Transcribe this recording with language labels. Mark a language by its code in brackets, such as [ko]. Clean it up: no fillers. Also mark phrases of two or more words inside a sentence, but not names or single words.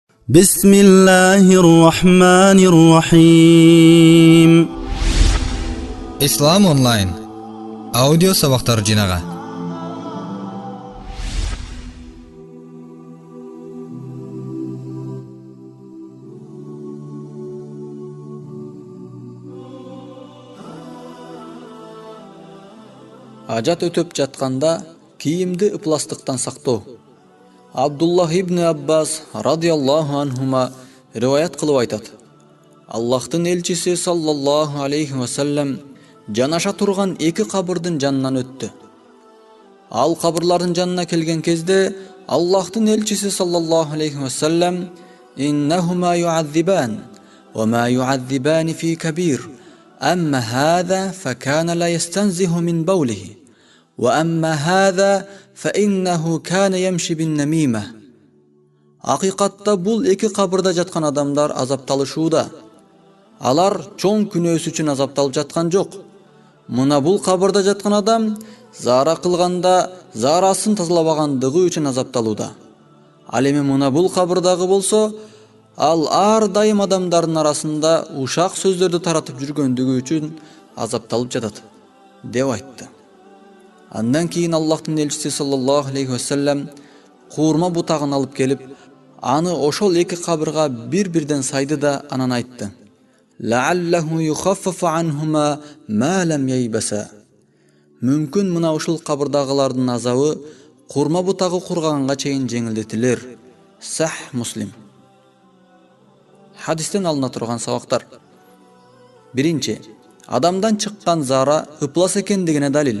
[ar] بسم الله الرحمن الرحيم. [ky] Ислам онлайн аудио сабактар жинага. Ажат өтөп жатканда кийимди ыпластыктан сактоо. Абдуллах ибн Аббас [ar] رضي الله عنهما [ky] риваят кылып айтат. Аллахтын элчиси [ar] صلى الله عليه وسلم [ky] жанаша турган эки кабырдын жанынан өттү. Ал кабырлардын жанына келген кезде Аллахтын элчиси [ar] صلى الله عليه وسلم إنهما يعذبان وما يعذبان في كبير. أما هذا فكان لا يستنزه من بوله وأما هذا فإنه كان يمشي بالنميمة. [ky] Акыйкатта бул эки кабырда жаткан адамдар азапталышууда. Алар чоң күнөөсү үчүн азапталып жаткан жок. Мына бул кабырда жаткан адам зара кылганда зарасын тазалабагандыгы үчүн азапталууда. Ал эми мына бул кабырдагы болсо, ал ар дайым адамдардын арасында ушак сөздөрдү таратып жүргөндүгү үчүн азапталып жатат деп айтты. Андан кийин Аллахтын элчиси [ar] صلى الله عليه وسلم [ky] куурма бутагын алып келип, аны ошол эки кабырга бир-бирден сайды да анан айтты: [ar] لعله يخفف عنهما ما لم ييبسا. [ky] Мүмкүн мына ушул кабырдагылардын азабы куурма бутагы кургаганга чейин жеңилдетилер. Сах Муслим. Хадистен алына турган сабактар. Биринчи, адамдан чыккан зара ыплас экендигине далил.